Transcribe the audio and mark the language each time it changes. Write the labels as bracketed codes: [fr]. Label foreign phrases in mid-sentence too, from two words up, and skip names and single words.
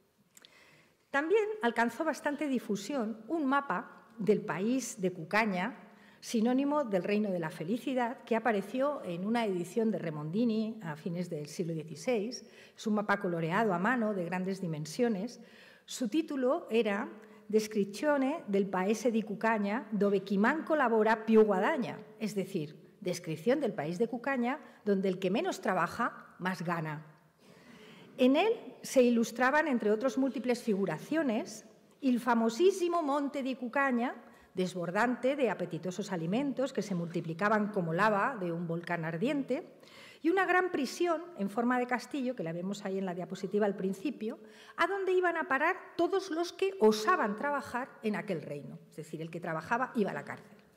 [es] También alcanzó bastante difusión un mapa del país de Cucagna, sinónimo del reino de la felicidad, que apareció en una edición de Remondini a fines del siglo XVI. Es un mapa coloreado a mano de grandes dimensiones. Su título era Descrizione del paese di Cucagna dove chi manco lavora più guadagna, es decir, descripción del país de Cucagna donde el que menos trabaja más gana. En él se ilustraban, entre otros múltiples figuraciones, el famosísimo monte di Cucagna, desbordante de apetitosos alimentos que se multiplicaban como lava de un volcán ardiente, y una gran prisión en forma de castillo, que la vemos ahí en la diapositiva al principio, a donde iban a parar todos los que osaban trabajar en aquel reino, es decir, el que trabajaba iba a la cárcel.